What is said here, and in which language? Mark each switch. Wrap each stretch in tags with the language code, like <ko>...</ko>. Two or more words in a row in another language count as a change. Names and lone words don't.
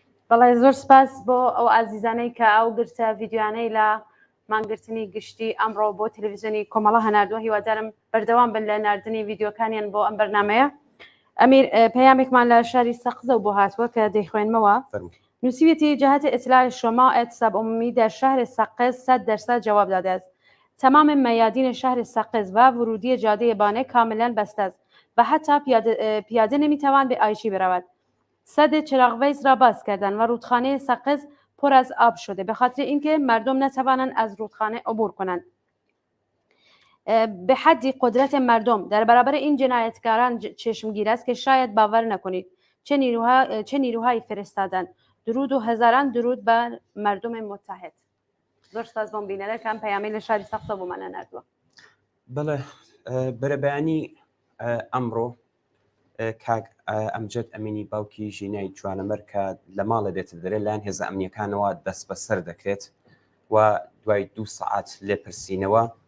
<ckb>بەڵێ زۆر سپاس بۆ ئەو ئازیزانەی کە ئەو گرتە ڤیددیوانەی لە مانگرتنی گشتی ئەمڕۆ بۆ تەلەڤیزیۆنی کۆمەڵە هەناردووە هیوادارم بەردەوام بن لە ناردنی ڤیددیۆکانیان بۆ ئەم بەرنمەیە. ئەمیر پەیامێکمان لە شاری سەقزە بۆ هاتووە کە دەیخوێنمەوە.</ckb> <fa>نووسیویەتی جهت اطلاع شما اعتصاب عمومی در شهر سقز 100% جواب داده است. تمام میادین شهر سقز و ورودی جاده بانه کاملا بسته است و حتی پیاده نمیتوان به عایشی برود. سد چراغ‌ویز را باز کردند و رودخانه سقز پر از آب شده به خاطر اینکه مردم نتوانند از رودخانه عبور کنند. به حدی قدرت مردم در برابر این جنایتکاران چشمگیر است که شاید باور نکنید چه نیروهایی فرستادند. درود و هزاران درود بر مردم متحد.</fa> <ckb>زۆر سپاس بۆم بینەرەکان پەیامەی لە شاری سەقزە بۆمانە نردووە. بەڵێ بەرەبەیانی ئەمڕۆ کاک ئەمجد ئەمینی باوکی ژینای جوانەمەر کە لە ماڵە دێتە دەرێ لایەن هێزە ئەمنیەکانەوە دەست بەسەر دەکرێت و دوای 2 سەعات لێپرسینەوە</ckb>